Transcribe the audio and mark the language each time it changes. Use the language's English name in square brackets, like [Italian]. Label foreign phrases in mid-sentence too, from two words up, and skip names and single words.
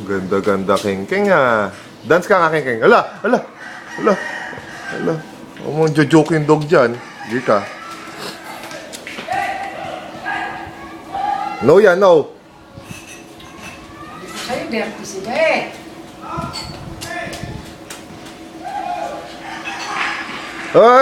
[Filipino] Ganda-ganda, Keng-Keng ah. Dance ka nga, Keng-Keng. Ala! Ala! Ala! Ala! Huwag mong jojoke yung dog dyan. Hindi ka. No yan, no. Sa'yo, dirty sila eh. Hoy!